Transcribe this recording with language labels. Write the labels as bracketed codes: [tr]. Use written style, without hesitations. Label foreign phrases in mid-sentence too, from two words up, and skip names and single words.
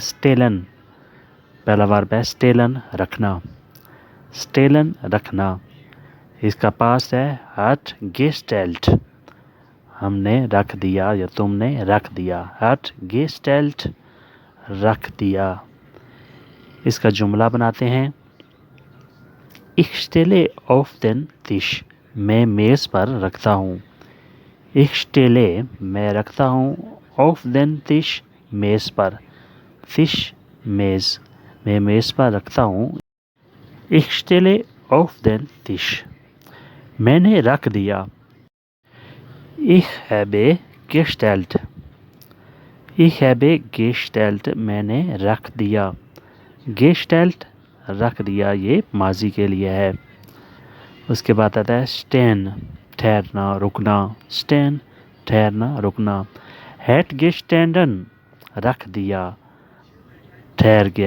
[hi] स्टेलन, पहला वर्ब है स्टेलन, रखना। स्टेलन, रखना। इसका पास्ट है [de] hat gestellt, [hi] हमने रख दिया या तुमने रख दिया। [de] hat gestellt, [hi] रख दिया। इसका जुमला बनाते हैं। [de] Ich stelle auf den Tisch, [hi] मैं मेज़ पर रखता हूँ। [de] Ich stelle, [hi] मैं रखता हूँ। [de] auf den Tisch, [hi] मेज़ पर। Tisch, मेज़, मैं मेज़ पर रखता हूँ। [de] Ich stelle auf den Tisch, [hi] मैंने रख दिया। [de] Ich habe gestellt, Ich habe gestellt, [hi] मैंने रख दिया। Gestellt, रख दिया, ये माजी के लिए है। उसके बाद आता है स्टेन, ठहरना, रुकना। स्टेन, ठहरना, रुकना। [de] hat gestanden, [hi] रख दिया, ठहर गया।